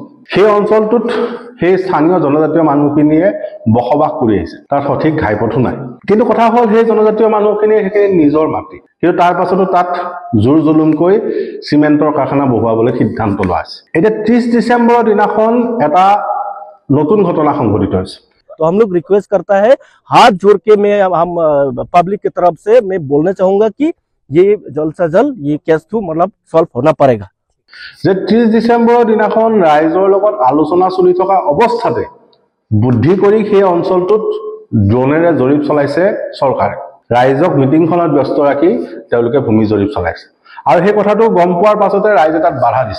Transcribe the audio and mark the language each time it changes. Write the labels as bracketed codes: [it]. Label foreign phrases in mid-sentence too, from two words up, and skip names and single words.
[as] সেই অঞ্চলটোত সেই স্থানীয় জনজাতীয় মানুহখিনিয়ে বসবাস কৰি আহিছে, তাৰ সঠিক ঘাইপথো নাই। কিন্তু কথা হ'ল সেই জনজাতীয় মানুহখিনিয়ে সেইখিনি নিজৰ মাটি, কিন্তু তাৰ পাছতো তাত জোৰ জুলুমকৈ চিমেন্টৰ কাৰখানা বহুৱাবলৈ সিদ্ধান্ত লোৱা হৈছে। এতিয়া 30 ডিচেম্বৰৰ দিনাখন এটা নতুন ঘটনা সংঘটিত হৈছে। [hi] तो हम लोग रिक्वेस्ट करता है, हाथ जोड़ के हम पब्लिक की तरफ से मैं बोलना चाहूंगा कि ये जल्द से जल्द ये केस तो मतलब सॉल्व होना पड़ेगा। [as] যে 30 ডিচেম্বৰৰ দিনাখন ৰাইজৰ লগত আলোচনা চলি থকা অৱস্থাতে বুদ্ধি কৰি সেই অঞ্চলটোত ড্ৰোনেৰে জৰীপ চলাইছে চৰকাৰে। ৰাইজক মিটিংখনত ব্যস্ত ৰাখি তেওঁলোকে ভূমি জৰীপ চলাইছে আৰু সেই কথাটো গম পোৱাৰ পাছতে ৰাইজে তাত বাধা দিছে।